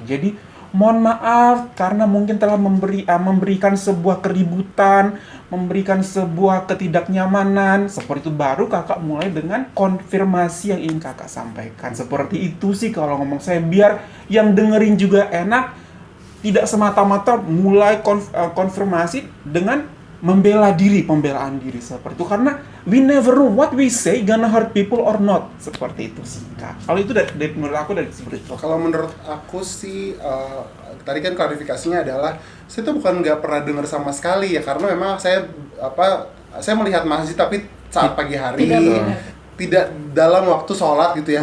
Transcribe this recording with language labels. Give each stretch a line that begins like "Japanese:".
Indonesian: Jadi mohon maaf karena mungkin telah memberikan sebuah keributan, memberikan sebuah ketidaknyamanan. Seperti itu baru kakak mulai dengan konfirmasi yang ingin kakak sampaikan. Seperti itu sih kalau ngomong saya, biar yang dengerin juga enak, tidak semata-mata mulai konfirmasi dengan pembelaan diri seperti itu.
English: Karena we never know what we say gonna hurt people or not.
Indonesian: Seperti itu sih Kak. Kalau itu dari menurut aku dari seperti itu. Kalau menurut aku sih, tadi kan klarifikasinya adalah saya tuh bukan nggak pernah dengar sama sekali ya, karena memang saya melihat masjid tapi saat pagi hari, tidak dalam waktu sholat gitu ya.